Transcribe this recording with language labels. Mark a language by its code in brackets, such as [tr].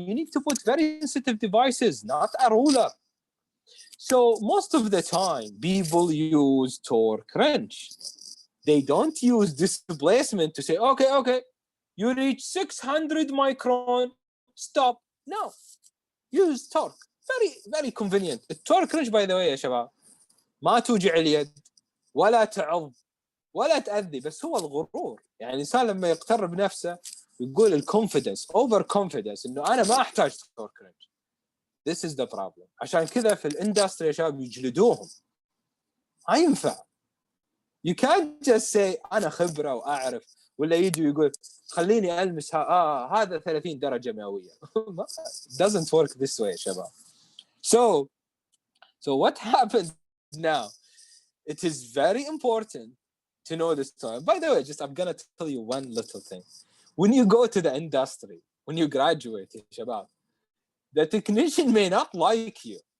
[en] You need to put very sensitive devices, not a ruler. So most of the time, people use torque wrench. They don't use displacement to say, okay, you reach 600 micron, stop. No, use torque. Very, very convenient. The torque wrench, by the way, [ar] يا شباب, ما توجع اليد ولا تعض ولا تأذي، بس هو الغرور. يعني الإنسان لما يقتر بنفسه يقول الكونفيدنس، اوفر كونفيدنس، إنه أنا ما أحتاج تورك رينج. [en] This is the problem. [ar] عشان كذا في الاندستري يا شباب يجلدوهم. ما ينفع. [en] You can't just say [ar] أنا خبرة وأعرف، ولا يجي ويقول خليني ألمس هذا 30 درجة مئوية. [en] Doesn't work this way [ar] يا شباب. [en] So what happens now? It is very important to know this time. By the way, I'm gonna tell you one little thing. When you go to the industry, when you graduate, [ar] شباب, [en] the technician may not like you.